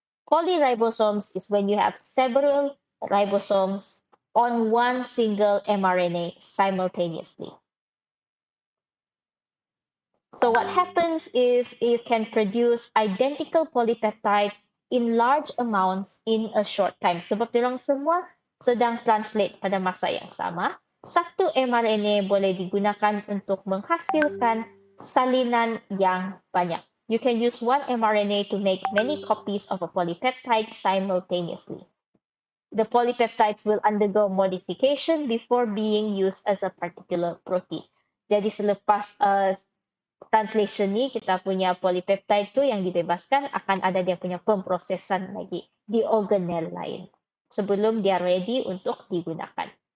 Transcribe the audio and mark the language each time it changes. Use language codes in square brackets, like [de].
[en] Polyribosomes is when you have several ribosomes on one single mRNA simultaneously. So what happens is it can produce identical polypeptides in large amounts in a short time. [ms] Sebab diorang semua sedang translate pada masa yang sama. Satu mRNA boleh digunakan untuk menghasilkan salinan yang banyak. [en] You can use one mRNA to make many copies of a polypeptide simultaneously. The polypeptides will undergo modification before being used as a particular protein. [ms] Jadi selepas translation ni, kita punya polypeptide tu yang dibebaskan akan ada dia punya pemprosesan lagi di organel lain sebelum dia ready untuk digunakan.